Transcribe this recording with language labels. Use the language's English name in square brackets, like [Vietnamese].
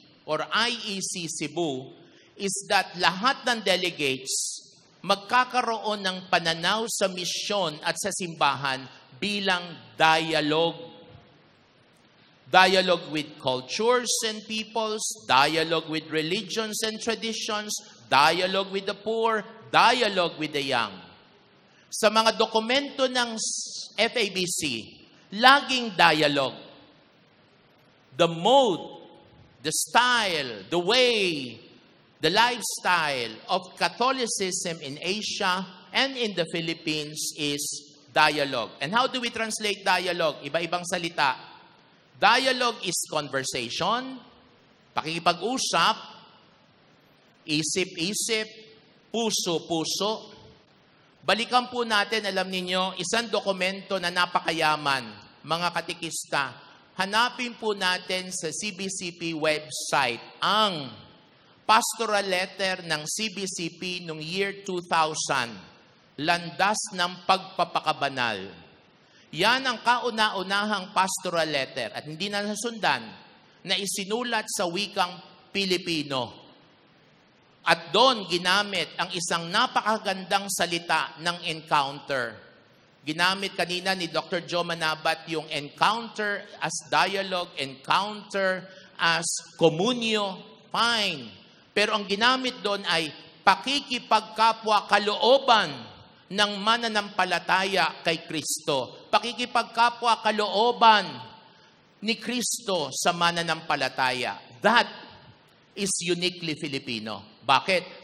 [Filipino] or IEC Cebu [English] is that [Filipino] lahat ng delegates magkakaroon ng pananaw sa misyon at sa simbahan bilang dialogue. [English] Dialogue with cultures and peoples, dialogue with religions and traditions, dialogue with the poor, dialogue with the young. [Filipino] Sa mga dokumento ng FABC, laging dialogue. [English] The mode, the style, the way, the lifestyle of Catholicism in Asia and in the Philippines is dialogue. And how do we translate dialogue? [Filipino] Iba-ibang salita. [English] Dialogue is conversation, [Filipino] pakikipag-usap, isip-isip, puso-puso. Balikan po natin, alam ninyo, isang dokumento na napakayaman, mga katikista. Hanapin po natin sa CBCP website ang pastoral letter ng CBCP noong year 2000, Landas ng Pagpapakabanal. Yan ang kauna-unahang pastoral letter at hindi na nasundan na isinulat sa wikang Pilipino. At doon ginamit ang isang napakagandang salita ng encounter. Ginamit kanina ni Dr. [English] Joe Manabat yung encounter as dialogue, encounter as communio, fine. [Filipino] Pero ang ginamit doon ay pakikipagkapwa kalooban ng mananampalataya kay Kristo. Pakikipagkapwa kalooban ni Kristo sa mananampalataya. [English] That is uniquely Filipino. [Filipino] Bakit?